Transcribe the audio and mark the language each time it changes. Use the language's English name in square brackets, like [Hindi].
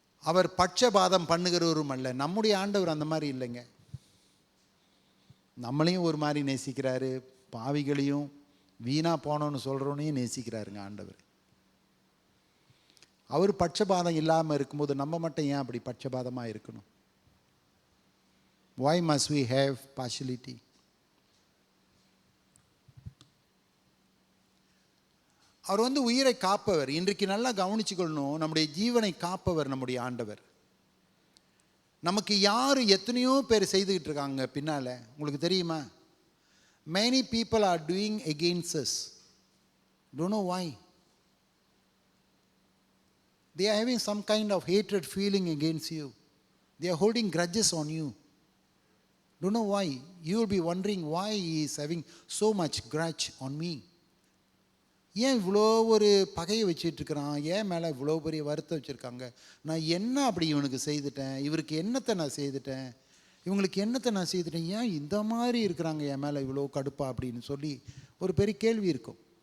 [Tamil] அவர் பட்சபாதம் பண்ணுகிறவரும் அல்ல. நம்முடைய ஆண்டவர் அந்த மாதிரி இல்லைங்க. நம்மளையும் ஒரு மாதிரி நேசிக்கிறாரு, பாவிகளையும் வீணா போனோன்னு சொல்கிறவனையும் நேசிக்கிறாருங்க ஆண்டவர். அவர் பட்சபாதம் இல்லாமல் இருக்கும்போது நம்ம மட்டும் ஏன் அப்படி பட்சபாதமாக இருக்கணும்? [English] Why must we have partiality? [Tamil] அவர் உயிரை காப்பவர். இன்றைக்கு நல்லா கவனிச்சுக்கொள்ளணும், நம்முடைய ஜீவனை காப்பவர் நம்முடைய ஆண்டவர். நமக்கு யார் எத்தனையோ பேர் செய்துக்கிட்டு இருக்காங்க பின்னால், உங்களுக்கு தெரியுமா? [English] many people are doing against us. Don't know why. They are having some kind of hatred feeling against you. They are holding grudges on you. Don't know why. You will be wondering why he is having so much grudge on me. [Tamil] ஏன் இவ்வளோ ஒரு பகையை வச்சுட்டு இருக்கிறான், ஏன் மேலே இவ்வளோ பெரிய வருத்தம் வச்சுருக்காங்க, நான் என்ன அப்படி இவனுக்கு செய்துட்டேன், இவருக்கு என்னத்தை நான் செய்துட்டேன், இவங்களுக்கு என்னத்தை நான் செய்துட்டேன், ஏன் இந்த மாதிரி இருக்கிறாங்க என் மேலே இவ்வளோ கடுப்பா அப்படின்னு சொல்லி ஒரு பெரிய கேள்வி இருக்கும்.